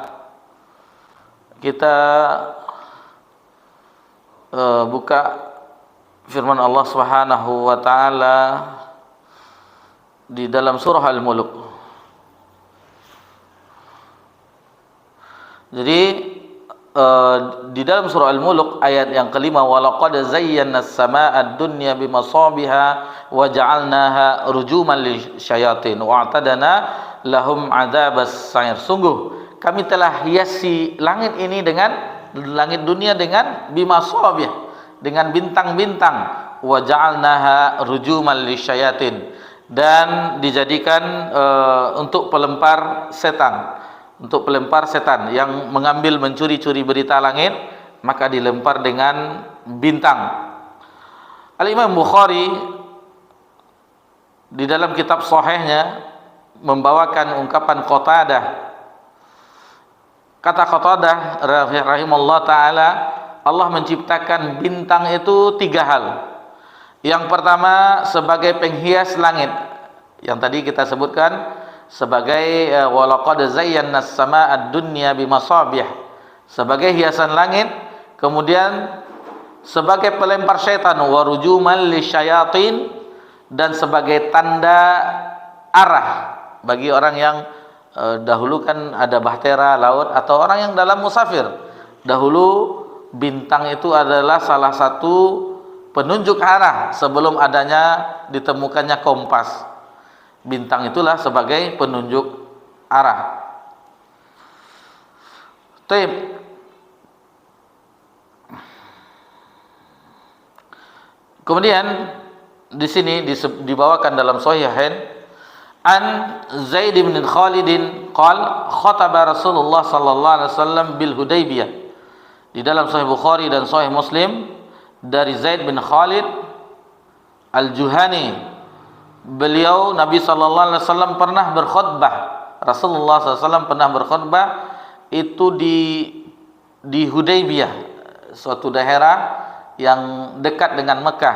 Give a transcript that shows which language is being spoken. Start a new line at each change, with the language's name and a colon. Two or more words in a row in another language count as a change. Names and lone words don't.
Indonesian: kita buka firman Allah
Arabic: سبحانه وتعالى
Indonesian: di dalam surah Al-Mulk. Jadi di dalam surah Al-Mulk ayat yang kelima,
Arabic: ولقد زينا السماء الدنيا بمصابيح وجعلناها رجوما للشياطين وأعتدنا لهم عذاب السعير.
Indonesian: Sungguh kami telah hiasi langit ini dengan langit dunia dengan bimasabih, dengan bintang-bintang,
Arabic: وجعلناها رجوما للشياطين,
Indonesian: dan dijadikan untuk pelempar setan. Untuk pelempar setan yang mengambil mencuri-curi berita langit, maka dilempar dengan bintang. Al-Imam Bukhari di dalam kitab sahihnya membawakan ungkapan Qatadah. Kata Qatadah
Arabic: رحمه الله تعالى,
Indonesian: Allah menciptakan bintang itu 3 hal. Yang pertama sebagai penghias langit, yang tadi kita sebutkan sebagai
Arabic: ولقد زينا السماء الدنيا بمصابيح,
Indonesian: sebagai hiasan langit, kemudian sebagai pelempar syaitan,
Arabic: ورجوما للشياطين,
Indonesian: dan sebagai tanda arah bagi orang yang dahulu kan ada bahtera laut atau orang yang dalam musafir. Dahulu bintang itu adalah salah satu penunjuk arah sebelum adanya ditemukannya kompas. Bintang itulah sebagai penunjuk arah. Taib. Kemudian di sini dibawakan dalam Sahihain
Arabic: عن زيد بن خالد قال خطب رسول الله صلى الله عليه وسلم بالحديبية.
Indonesian: Di dalam Sahih Bukhari dan Sahih Muslim dari Zaid bin Khalid Al-Juhani, beliau Nabi
Arabic: صلى الله عليه وسلم
Indonesian: pernah berkhutbah. Rasulullah
Arabic: صلى الله عليه وسلم
Indonesian: pernah berkhutbah itu di Hudaybiyah, suatu daerah yang dekat dengan Mekah.